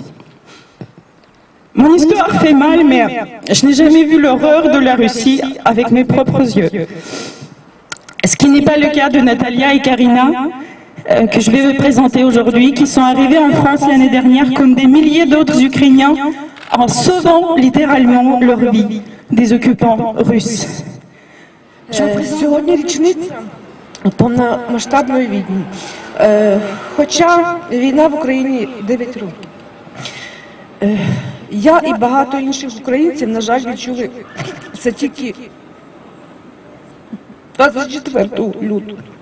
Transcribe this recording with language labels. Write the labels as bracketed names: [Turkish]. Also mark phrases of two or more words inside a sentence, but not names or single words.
[French] Mon histoire fait mal, mais je n'ai jamais vu l'horreur de la Russie avec mes propres yeux. Ce qui n'est pas le cas de Natalia et Karina, que je vais vous présenter aujourd'hui, qui sont arrivés en France l'année dernière comme des milliers d'autres Ukrainiens en sauvant littéralement leur vie des occupants russes. [Ukrainian] Сьогодні річниця повномасштабної війни. Хоча війна в Україні 9 років. Я і багато інших українців, на жаль, відчули це тільки 24 лютого.